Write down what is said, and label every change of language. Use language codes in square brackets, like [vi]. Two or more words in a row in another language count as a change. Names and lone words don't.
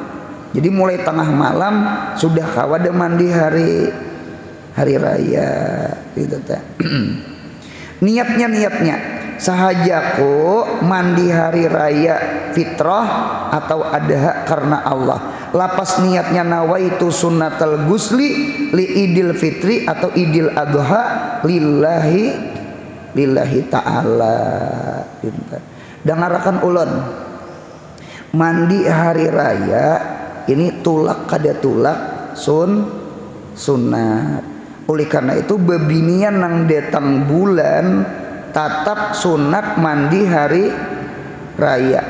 [bjn] Jadi mulai tengah malam sudah kawada mandi hari raya gitu teh. Niatnya sahajaku mandi hari raya fitrah atau adha karena Allah. Lapas niatnya [ar] نويت سنة الغسل لعيد الفطر atau عيد الأضحى لله تعالى. [bjn] Dangarakan ulun mandi hari raya ini tulak kada tulak sunat. Oleh karena itu bebinian nang datang bulan tatap sunat mandi hari raya.